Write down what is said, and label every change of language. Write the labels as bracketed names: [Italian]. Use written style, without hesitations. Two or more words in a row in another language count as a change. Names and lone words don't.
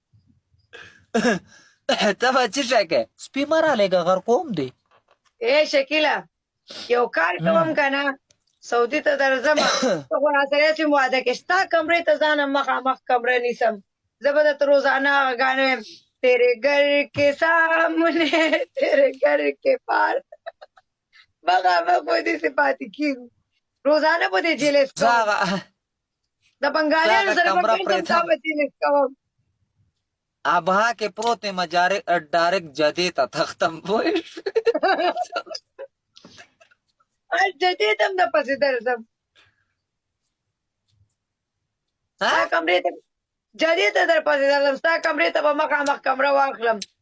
[Pashto] ته به څه شی کوې سپي مه رالېږه غر کوم دی ای شکیله یو کار کوم که نه سعودي ته درځم ته خو راسره هسې واده کې ستا کمرې ته ځانم مخامخ کمره نیسم زه به درته روزانه هغه ګاڼې وایم [Urdu] تیرے گھر کے سامنے تیرے گھر کے پار [Pashto] مخامخ به داسې پاتې کېږو روزانه به دې جلس کوم د بنګالیانو سره به ګرځم تا به جلس کوم ابها کې پروت یم ډایرکټ جدې ته تختم پوهېږې جدې ته هم درپسې درځم ستا کمرې ته جدې ته درپسې درځم ستا کمرې ته به مخامخ کمره واخلم